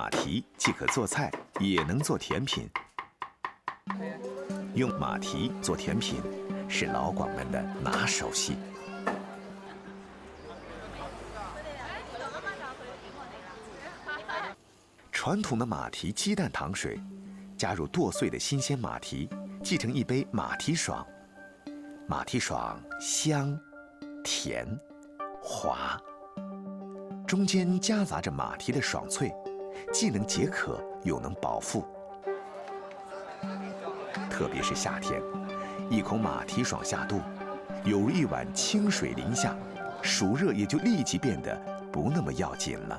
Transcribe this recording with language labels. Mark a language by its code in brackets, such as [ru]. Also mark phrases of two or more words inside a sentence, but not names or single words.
[zh] 馬蹄既可做菜，也能做甜品。用馬蹄做甜品是老廣們的拿手戲。傳統的馬蹄雞蛋糖水， 加入剁碎的新鲜马蹄，继成一杯马蹄爽。马蹄爽香、甜、滑，中间夹杂着马蹄的爽脆，既能解渴又能饱腹。特别是夏天，一口马蹄爽下肚，有如一碗清水淋下，暑热也就立即变得不那么要紧了。